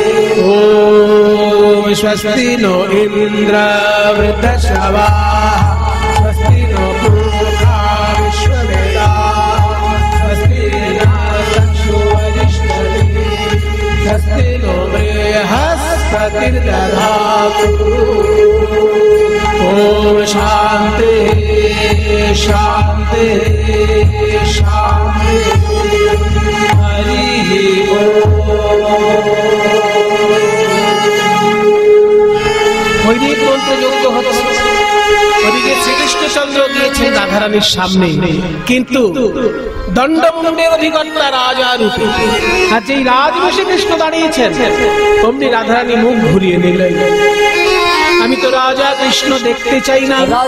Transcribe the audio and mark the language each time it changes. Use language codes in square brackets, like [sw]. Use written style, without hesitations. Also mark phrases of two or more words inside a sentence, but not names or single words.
[sa] ओम स्वस्ति नो इन्द्र वृद्धश्रवाः स्वस्ति नो पूर्वा विश्ववेदाः स्वस्ति नः चक्षु वरिष्ठभिः स्वस्ति नो बृहस्पतिर्दधातु ओम शांति शांति शांति हरि [bn] বৈদিক মন্ত্রযজ্ঞ হচ্ছে ওদিকে শ্রীকৃষ্ণচন্দ্র গিয়েছেন রাধারানীর সামনে কিন্তু দণ্ডমুণ্ডের অধিকর্তা রাজা রূপে আর যেই রাজবেশে কৃষ্ণ দাঁড়িয়েছেন অমনি রাধারানী মুখ ঘুরিয়ে নিলেন আমি তো রাজা কৃষ্ণ দেখতে চাই না